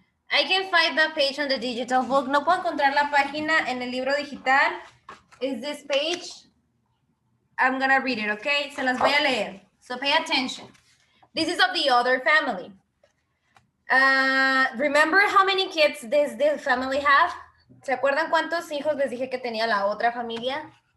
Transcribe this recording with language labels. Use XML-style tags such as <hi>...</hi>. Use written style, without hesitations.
<en>I can find the page on the digital book.</en> <es>No puedo encontrar la página en el libro digital.</es> <en>Is this page? I'm gonna read it, okay?</en> <es>Se las voy a leer.</es> <en>So pay attention. This is of the other family. Remember how many kids this family have?</en> <es>¿Se acuerdan cuántos hijos les dije que tenía la otra familia?</es>